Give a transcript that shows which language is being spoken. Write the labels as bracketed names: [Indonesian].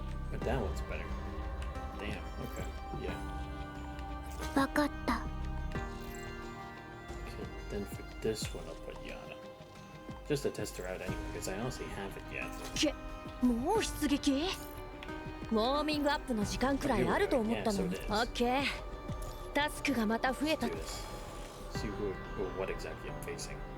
[English] But that one's better. Damn, okay, yeah. [Japanese] わかった。 [English] Okay, then for this one I'll put Yada. Just to test her out anyway, because I honestly haven't yet. [Japanese] けもう出撃ウォーミングアップの時間くらいあると思ったのに。 [English] Yeah, so it is. [Japanese] オッケー。タスクがまた増えた。 [English] Do this. See what exactly I'm facing.